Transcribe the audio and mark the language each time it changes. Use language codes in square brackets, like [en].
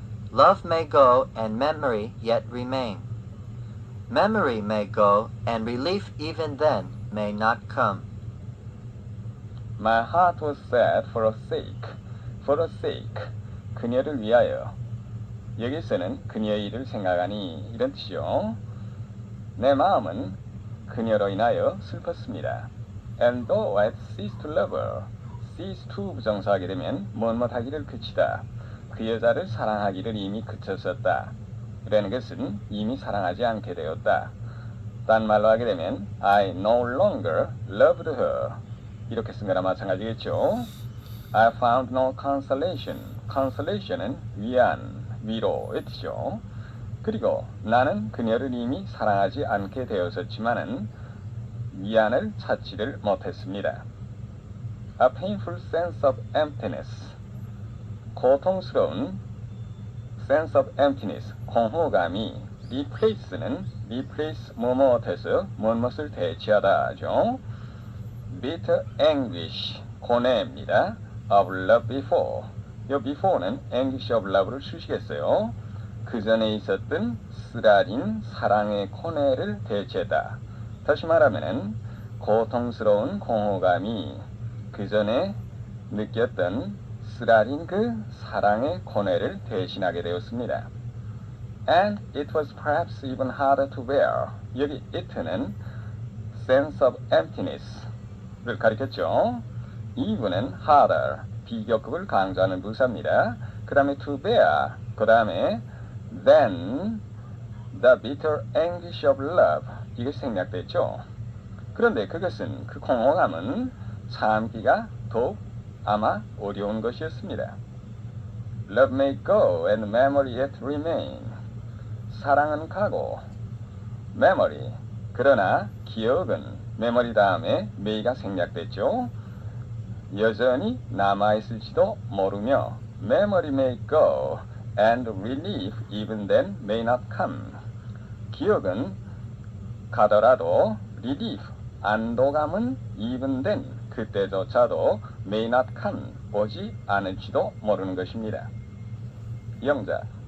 [en] Love may go and memory yet remain. Memory may go and relief even then may not come. My heart was sad for her sake, [ko] 그녀를 위하여. 여기서는 그녀의 일을 생각하니 이런 뜻이요. 내 마음은 그녀로 인하여 슬펐습니다. [en] And though I had ceased to love her, cease to [ko] 부정사하게 되면 무엇하기를 그치다. 그 여자를 사랑하기를 이미 그쳤었다. 라는 것은 이미 사랑하지 않게 되었다. 딴 말로 하게 되면 [en] I no longer loved her. [ko] 이렇게 쓴 거나 마찬가지겠죠. [en] I found no consolation. [ko] consolation은 위안, 위로의 뜻이죠. 그리고 나는 그녀를 이미 사랑하지 않게 되었었지만은 위안을 찾지를 못했습니다. [en] A painful sense of emptiness. [ko] 고통스러운 [en] sense of emptiness, [ko] 공허감이 replace는 replace 뭐뭐해서 무엇을 대체하다죠. [en] bitter anguish, [ko] 고뇌입니다. [en] of love before. [ko] 요 before는 [en] anguish of love [ko] 를 쓰시겠어요. 그 전에 있었던 쓰라린 사랑의 고뇌를 대체다. 다시 말하면은 고통스러운 공허감이 그 전에 느꼈던 쓰라린 그 사랑의 고뇌를 대신하게 되었습니다. [en] And it was perhaps even harder to bear. [ko] 여기 it는 [en] sense of emptiness [ko] 를 가리켰죠. even은 harder, 비교급을 강조하는 부사입니다. 그 다음에 [en] to bear, 그 다음에 then the bitter anguish of love. [ko] 이것이 생략됐죠. 그런데 그것은 그 공허감은 참기가 더욱 아마 어려운 것이었습니다. [en] Love may go and memory yet remain. [ko] 사랑은 가고 memory, 그러나 기억은 memory 다음에 may가 생략됐죠. 여전히 남아있을지도 모르며 [en] memory may go and relief even then may not come. [ko] 기억은 가더라도 relief, 안도감은 [en] even then, [ko] 그때조차도 [en] may not come, [ko] 오지 않을지도 모르는 것입니다. 영작.